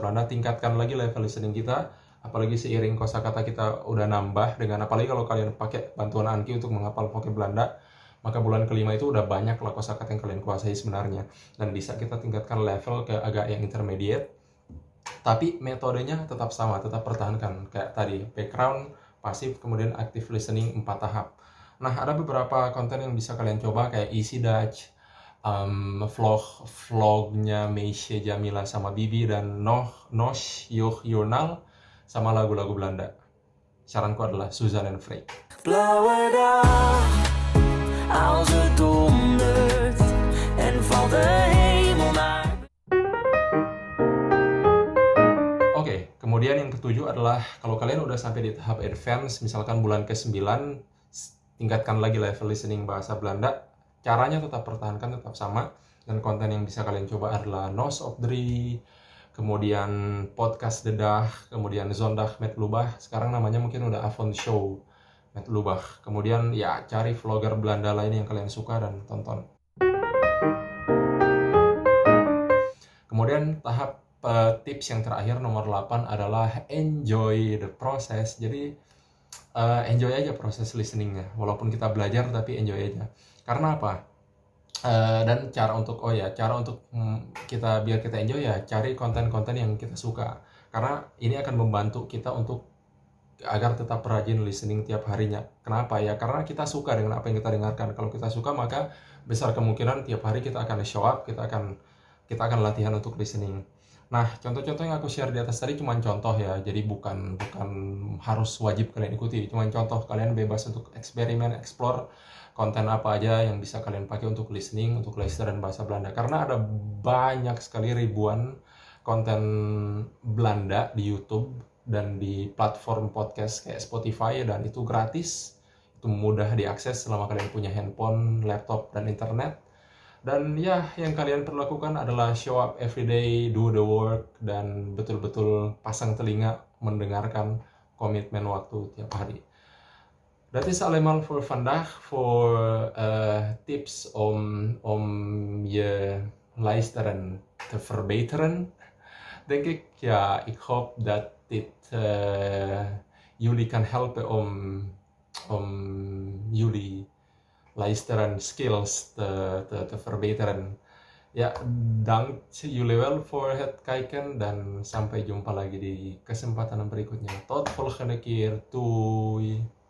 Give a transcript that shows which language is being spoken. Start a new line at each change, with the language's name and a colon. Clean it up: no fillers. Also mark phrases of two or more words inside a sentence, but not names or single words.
Indonesian: Belanda, tingkatkan lagi
English: level listening
Indonesian: kita, apalagi seiring kosakata kita udah nambah, dengan apalagi kalau kalian pakai bantuan Anki untuk menghafal vocab Belanda, maka bulan kelima itu udah banyak lah kosakata yang kalian kuasai sebenarnya, dan bisa kita tingkatkan level ke agak yang intermediate, tapi metodenya tetap sama, tetap pertahankan kayak tadi, background, pasif, kemudian
English: active listening
Indonesian: 4 tahap. Nah, ada beberapa konten yang bisa kalian coba kayak Easy Dutch, vlognya Meisje Jamila sama Bibi, dan Nosh Yoh Journal sama lagu-lagu Belanda. Saranku adalah Susan and Freek.
Dutch: Blauwe dag, als het dondert en valt de hemel naar.
Indonesian: Oke, kemudian yang ketujuh adalah kalau kalian udah sampai di tahap advance, misalkan bulan ke-9, tingkatkan lagi
English: level listening
Indonesian: bahasa Belanda. Caranya tetap pertahankan, tetap sama. Dan konten yang bisa kalian coba adalah Nos of Drie, kemudian podcast Dedah, kemudian Zondag met Lubach. Sekarang namanya mungkin udah Avon Show met Lubach. Kemudian ya cari vlogger Belanda lain yang kalian suka dan tonton. Kemudian tahap tips yang terakhir nomor 8 adalah
English: enjoy the process.
Indonesian: Jadi enjoy aja proses listeningnya, walaupun kita belajar tapi enjoy aja. Karena apa? Dan cara untuk kita biar kita enjoy ya cari konten-konten yang kita suka. Karena ini akan membantu kita untuk agar tetap rajin listening tiap harinya. Kenapa ya? Karena kita suka dengan apa yang kita dengarkan. Kalau kita suka, maka besar kemungkinan tiap hari kita akan
English: show up,
Indonesian: kita akan latihan untuk listening. Nah, contoh-contoh yang aku share di atas tadi cuma contoh ya, jadi bukan harus wajib kalian ikuti, cuma contoh. Kalian bebas untuk eksperimen, explore konten apa aja yang bisa kalian pakai untuk listening, untuk listeran bahasa Belanda. Karena ada banyak sekali ribuan konten Belanda di YouTube dan di platform podcast kayak Spotify, dan itu gratis. itu mudah diakses selama kalian punya handphone, laptop, dan internet. Dan ya, yang kalian perlu lakukan adalah
English: show up every day, do the work,
Indonesian: dan betul-betul pasang telinga mendengarkan komitmen waktu tiap hari.
Dutch: Dat is allemaal voor vandaag, voor tips om je luisteren te verbeteren. Denk ik, ja, ik hoop dat dit jullie kan helpen om jullie luisteren skills te verbeteren.
Indonesian: Ya,
Dutch: dank jullie wel voor het kijken
Indonesian: dan sampai jumpa lagi di kesempatan berikutnya.
Dutch: Tot volgende keer. Doei.